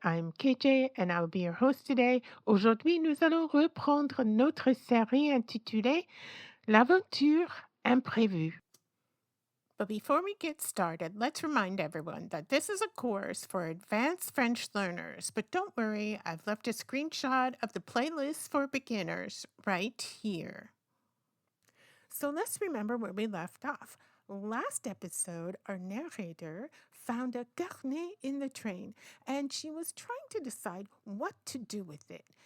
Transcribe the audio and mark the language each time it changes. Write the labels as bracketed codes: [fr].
[en] I'm KJ and I'll be your host today. [fr] Aujourd'hui, nous allons reprendre notre série intitulée L'aventure imprévue. [en] But before we get started, let's remind everyone that this is a course for advanced French learners. But don't worry, I've left a screenshot of the playlist for beginners right here. So let's remember where we left off. Last episode, our narrator found a carnet in the train and she was trying to decide what to do with it.